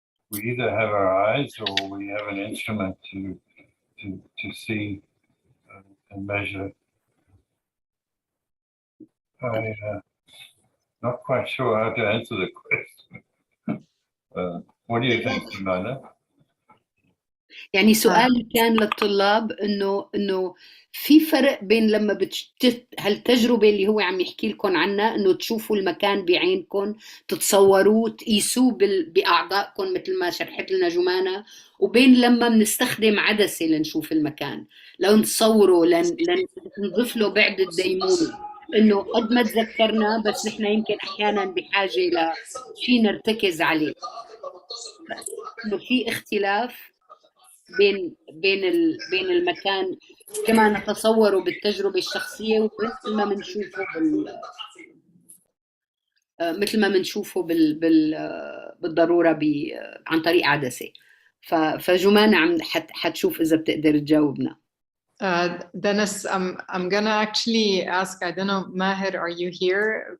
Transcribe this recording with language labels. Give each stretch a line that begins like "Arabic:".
English: We either have our eyes or we have an instrument to see and measure. I'm not quite sure how to answer the question. What do you think, Simona?
Arabic: يعني سؤالي كان للطلاب انه في فرق بين لما هالتجربه اللي هو عم يحكي لكم عنها، انه تشوفوا المكان بعينكم، تتصوروه، تقيسوه باعضائكم مثل ما شرحت لنا جمانة، وبين لما بنستخدم عدسه لنشوف المكان، لو نتصوره لنضيف له بعد الديمومه، انه قد ما تذكرنا بس نحن يمكن احيانا بحاجه لشيء نرتكز عليه. انه في اختلاف بين المكان كما نتصوره بالتجربة الشخصية ومثل ما بنشوفه مثل ما بنشوفه بالضرورة عن طريق عدسة. فجمانة حتشوف إذا بتقدر تجاوبنا.
English: Dennis, I'm gonna actually ask, I don't know, Maher, are you here?